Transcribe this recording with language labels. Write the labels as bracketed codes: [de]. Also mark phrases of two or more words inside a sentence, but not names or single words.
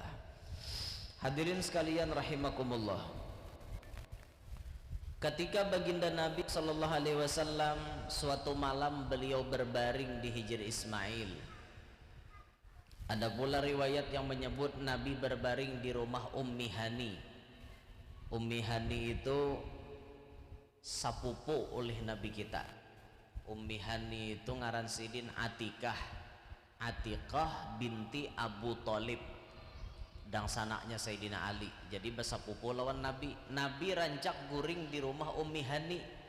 [id] Hadirin sekalian rahimakumullah, ketika baginda Nabi [ar] صلى الله عليه وسلم [id] suatu malam beliau berbaring di Hijr Ismail. Ada pula riwayat yang menyebut Nabi berbaring di rumah Ummi Hani. Ummi Hani itu sapupu oleh Nabi kita. Ummi Hani itu [bjn] ngaran sidin [id] Atikah binti Abu Thalib dan sanaknya Sayyidina Ali. [bjn] Jadi besapupu lawan Nabi. Nabi rancak guring di rumah Ummi Hani.